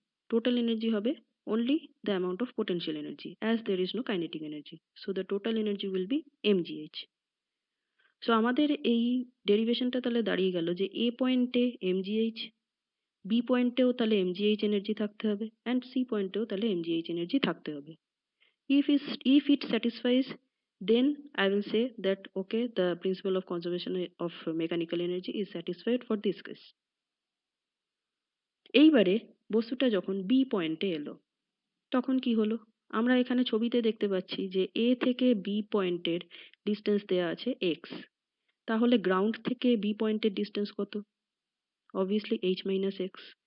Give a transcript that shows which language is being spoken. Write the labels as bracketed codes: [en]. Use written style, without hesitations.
[bn] Total energy হবে [en] only the amount of potential energy as there is no kinetic energy. So the total energy will be mgh. So [bn] আমাদের এই ডেরিভেশনটা তাহলে দাঁড়িয়ে গেল যে এ পয়েন্টে mgh, বি পয়েন্টেও তাহলে mgh এনার্জি থাকতে হবে, অ্যান্ড সি পয়েন্টেও তাহলে mgh এনার্জি থাকতে হবে। [en] If it satisfies, then I will say that okay, the principle of conservation of mechanical energy is satisfied for this case. [bn] এইবারে বস্তুটা যখন বি পয়েন্টে এলো তখন কি হলো? আমরা এখানে ছবিতে দেখতে পাচ্ছি যে এ থেকে বি পয়েন্টের ডিস্টেন্স দেওয়া আছে এক্স। তাহলে গ্রাউন্ড থেকে বি পয়েন্টের ডিস্টেন্স কত? Obviously H minus x.